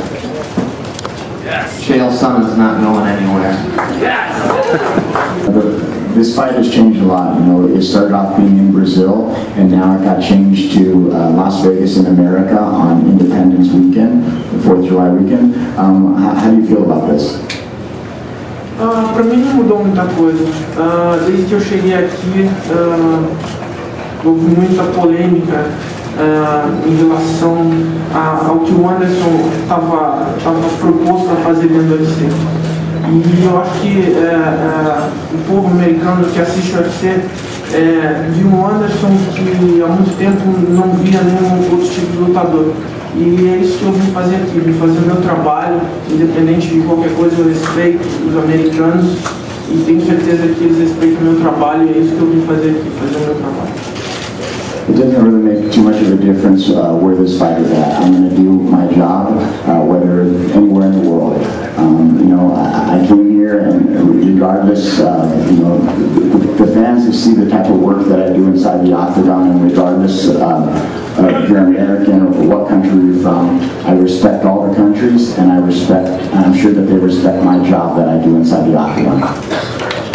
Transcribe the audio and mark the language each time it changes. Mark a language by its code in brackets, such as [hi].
[en] Yes. Chael Sonnen's not going anywhere. Yes. This fight has changed a lot. It started off being in Brazil, and now it got changed to Las Vegas in America on Independence Weekend, the 4th of July weekend. How do you feel about this? [pt] Para mim não mudou muita coisa. Desde que eu cheguei aqui, houve muita polêmica em relação ao que o Anderson estava proposto a fazer dentro do UFC. E eu acho que o povo americano que assiste o UFC viu um Anderson que há muito tempo não via nenhum outro tipo de lutador. E é isso que eu vim fazer aqui, vim fazer o meu trabalho, independente de qualquer coisa. Eu respeito os americanos e tenho certeza que eles respeitam o meu trabalho, e é isso que eu vim fazer aqui, fazer o meu trabalho. [en] It doesn't really make too much of a difference where this fight is at. I'm going to do my job, whether anywhere in the world. I came here, and regardless, the fans who see the type of work that I do inside the octagon, and regardless if you're American or what country you're from, I respect all the countries, and I'm sure that they respect my job that I do inside the octagon.